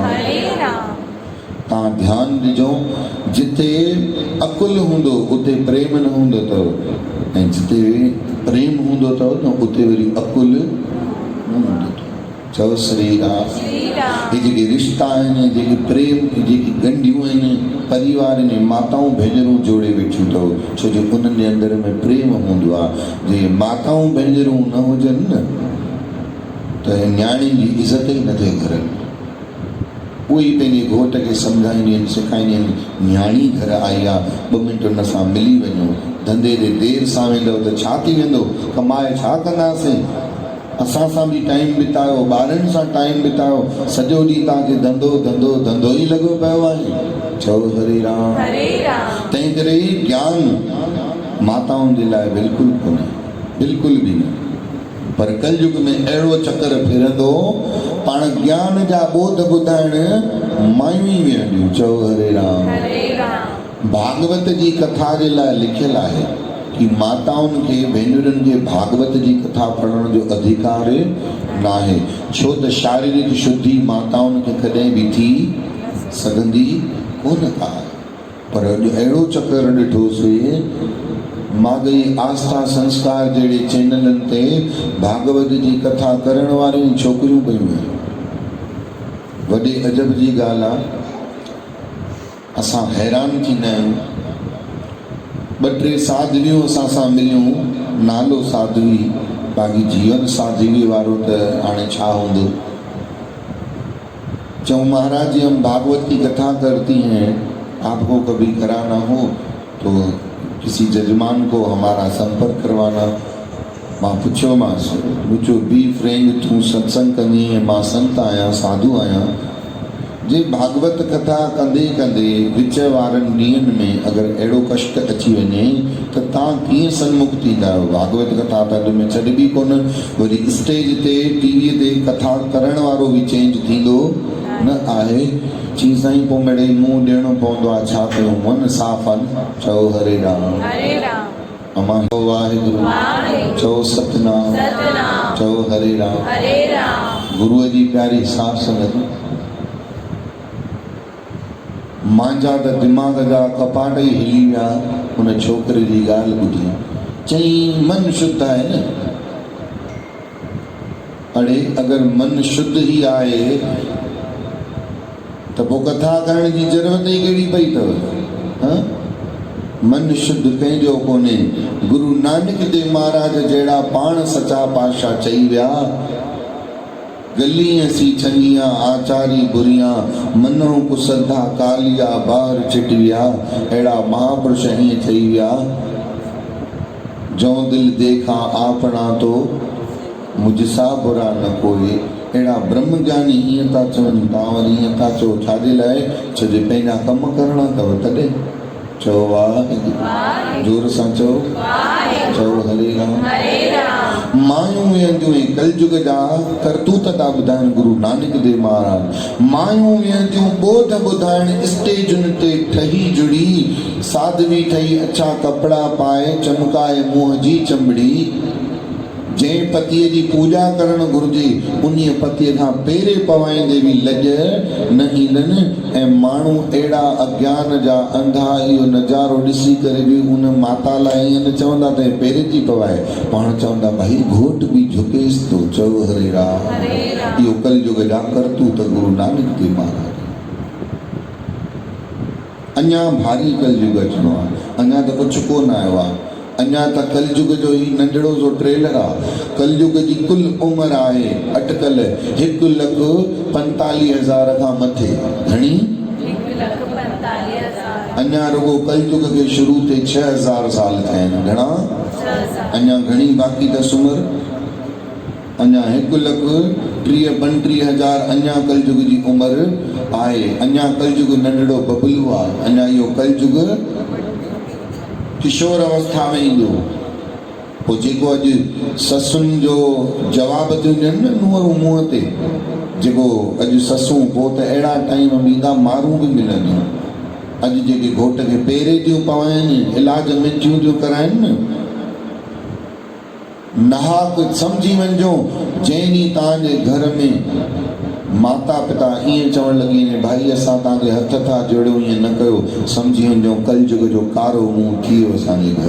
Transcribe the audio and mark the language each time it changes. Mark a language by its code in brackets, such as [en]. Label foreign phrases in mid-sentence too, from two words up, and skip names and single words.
[sd] हरे राम तव्हां ध्यानु ॾिजो जिते अकुल हूंदो उते प्रेम न हूंदो अथव ऐं जिते प्रेम हूंदो अथव न उते वरी अकुल न हूंदो अथव चओ श्री राम श्री राम हे जेके रिश्ता आहिनि जेके प्रेम जेकी ॻंढियूं आहिनि परिवार में माताऊं भेनरूं जोड़े वेठियूं अथव छो जो उन्हनि जे अंदरि में प्रेम हूंदो आहे जे माताऊं भेनरूं न हुजनि न त न्याणियुनि जी इज़त ई न थिए घर में उहे ई पंहिंजे घोट खे सम्झाईंदियूं आहिनि सेखारींदियूं आहिनि न्याणी घर आई आहे 2 मिंट हुन सां मिली वञो धंधे ते देरि सां वेंदव त छा थी वेंदो कमाए छा कंदासीं असां सां बि टाइम बितायो ॿारनि सां टाइम बितायो सॼो ॾींहुं तव्हांखे धंधो धंधो धंधो ई लॻो पियो आहे चओ हरे राम हरे राम तंहिं करे ज्ञान माताउनि जे लाइ बिल्कुलु कोन्हे बिल्कुलु बि न पर कलयुग में अहिड़ो चकर फिरंदो पाण ज्ञान जा ॿोध ॿुधाइण मायूं ई वेहंदियूं चओ हरे राम हरे राम भागवत जी कथा जे लाइ लिखियल आहे कि माताउनि खे भेनरुनि खे भागवत जी कथा पढ़ण जो अधिकार न आहे छो त शारीरिक शुद्धि माताउनि खे कॾहिं बि थी सघंदी कोन आहे पर अॼु अहिड़ो चकर ॾिठोसीं माॻई आस्था संस्कार जहिड़े चैनलनि ते भागवत जी कथा करण वारियूं छोकिरियूं पियूं आहिनि वॾे अजब जी ॻाल्हि आहे असां हैरान थींदा आहियूं 2-3 साधवियूं असां सां मिलियूं नालो साधवी बाक़ी जीवन साधवी वारो त हाणे छा हूंदो चऊं महाराज जी हम [hi] भागवत की कथा करती हैं आपको कभी कराना हो तो किसी जजमान को हमारा संपर्क करवाना [sd] मां पुछियोमांसि मुंहिंजो बी फ्रेंड तूं सत्संग कंदी ऐं मां संत आहियां साधु आहियां जे भागवत कथा कंदे कंदे विच वारनि ॾींहंनि में अगरि अहिड़ो कष्ट अची वञे त तव्हां कीअं सन्मुख थींदा आहियो भागवत कथा त अॼु में छॾबी कोन वरी स्टेज ते टीवीअ ते कथा करण वारो बि चेंज थींदो न आहे चई साईं पोइ मिड़ई मुंहुं ॾियणो पवंदो आहे छा कयूं मन साफ़ आहिनि चओ हरे राम हरे राम अमा वाहिगुरु वाहिगुरु चओ सतनाम सतनाम चओ हरे राम हरे राम गुरुअ जी प्यारी साथ संगत मुंहिंजा त दिमाग़ जा कपाट ई हिली विया हुन छोकिरे जी ॻाल्हि ॿुधी चई मन शुद्ध आहे न अड़े अगरि मन शुद्ध ई आहे त पोइ कथा करण जी ज़रूरत ई कहिड़ी पई अथव मन शुद्ध कंहिंजो कोन्हे गुरु नानक देव महाराज जहिड़ा पाण सचा पातशाह चई विया [pa] ਗਲੀ ਐਸੀ ਚੰਗੀਆਂ ਆਚਾਰੀ ਬੁਰੀਆਂ ਮਨੋ ਕੁਸੰਧਾ ਕਾਲੀਆ ਬਾਰ ਚਿਟਵੀਆ [sd] अहिड़ा महापुरुष हीअं चई विया [hi] जो दिल देखा आपणा तो मुझसा बुरा न कोई [sd] अहिड़ा ब्रह्म ज्ञानी हीअं था चवनि तव्हां वरी हीअं था चओ छाजे लाइ छो जो पंहिंजा कम करणा अथव तॾहिं चओ वाह जोर सां चओ चओ हरे राम हरे राम मायूं वेहंदियूं कलयुग जा करतूत था ॿुधाइनि गुरु नानक देव महाराज। मायूं वेहंदियूं ॿोध ॿुधाइण स्टेजुनि ते ठही जुड़ी, साधवी ठही अछा कपिड़ा पाए चमकाए मुंहं जी चमड़ी। जंहिं पतीअ जी पूॼा करणु घुरिजे उन पतीअ खां पहिरें पवाईंदे बि लॼ न ईंदनि। ऐं माण्हू अहिड़ा अज्ञान जा अंधा इहो नज़ारो ॾिसी करे बि उन माता लाइ ईअं न चवंदा त पहिरें थी पवाए, पाण चवंदा भाई घोट बि झुकेसि थो, चओ हरे राम। इहो कलयुग जा करतूत गुरु नानक देव महाराज। अञा भारी कलयुग अचिणो आहे, अञा त कुझु कोन आयो आहे। अञा त कलयुग जो ही नंढड़ो सो ट्रेलर आहे। कलयुग जी कुल उमिरि आहे अटकल 1,45,000 खां मथे। घणी? 1,45,000। अञा रुगो कलयुग खे शुरू थिए 6,000 साल थिया आहिनि। घणा? अञा घणी बाक़ी अथसि उमिरि? अञा 1,32,000 अञा कलयुग जी उमिरि आहे। अञा कलयुग नंढड़ो बबलू आहे। अञा इहो कलयुग किशोर अवस्था में ईंदो। पोइ जेको अॼु ससुनि जो जवाब थियूं ॾियनि न नुंहंरूं मुंहं ते, जेको अॼु ससूं पोइ त अहिड़ा टाइम ईंदा मारूं बि मिलंदियूं। अॼु जेके घोट खे पेरे थियूं पवाइनि, इलाज मिठियूं थियूं कराइनि न, नहाक सम्झी वञिजो जंहिं ॾींहुं तव्हांजे घर में माता पिता ईअं चवणु लॻी वञे भाई असां तव्हांखे हथ था जोड़ियूं, ईअं न कयो, सम्झी वञिजो कलयुग जो कारो मुंहुं थी वियो असांजे घर।